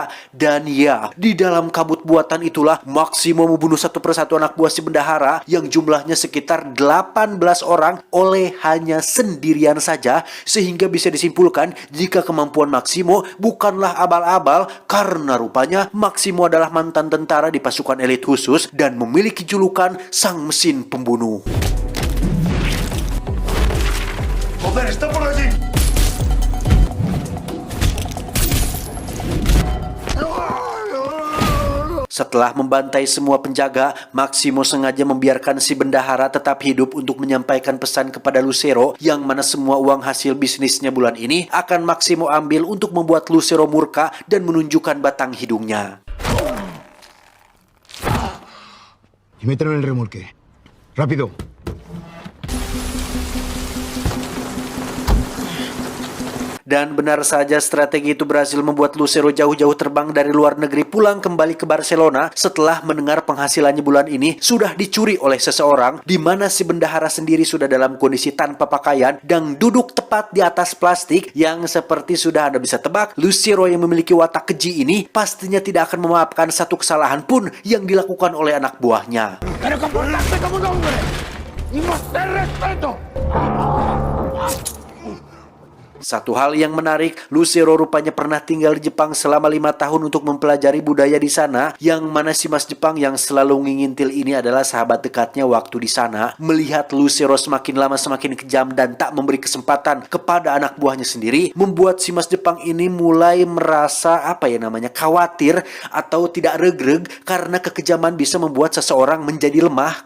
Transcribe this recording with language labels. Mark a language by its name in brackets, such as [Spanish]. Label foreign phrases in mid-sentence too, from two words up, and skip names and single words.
[Indonesian] Dan ya, di dalam kabut buatan itulah Maximo membunuh satu persatu anak buah si bendahara yang jumlahnya sekitar 18 orang oleh hanya sendirian saja, sehingga bisa disimpulkan jika kemampuan Maximo bukanlah abal-abal, karena rupanya Maximo adalah mantan tentara di pasukan elit khusus dan memiliki julukan Sang Mesin Pembunuh. [Spanish] ¡Joder, está por allí! [Indonesian] Setelah membantai semua penjaga, Maximo sengaja membiarkan si bendahara tetap hidup untuk menyampaikan pesan kepada Lucero, yang mana semua uang hasil bisnisnya bulan ini akan Maximo ambil untuk membuat Lucero murka dan menunjukkan batang hidungnya. [Spanish] Y mételo en el remolque. ¡Rápido! [Indonesian] Dan benar saja strategi itu berhasil membuat Lucero jauh-jauh terbang dari luar negeri pulang kembali ke Barcelona setelah mendengar penghasilannya bulan ini sudah dicuri oleh seseorang, di mana si bendahara sendiri sudah dalam kondisi tanpa pakaian dan duduk tepat di atas plastik, yang seperti sudah Anda bisa tebak, Lucero yang memiliki watak keji ini pastinya tidak akan memaafkan satu kesalahan pun yang dilakukan oleh anak buahnya. [Spanish] ¡Pero comportarse como un hombre! ¡Y mostrar respeto! [Indonesian] Satu hal yang menarik, Lucero rupanya pernah tinggal di Jepang selama 5 tahun untuk mempelajari budaya di sana, yang mana si Mas Jepang yang selalu ngingintil ini adalah sahabat dekatnya waktu di sana. Melihat Lucero semakin lama semakin kejam dan tak memberi kesempatan kepada anak buahnya sendiri, membuat si Mas Jepang ini mulai merasa khawatir atau tidak regreg karena kekejaman bisa membuat seseorang menjadi lemah.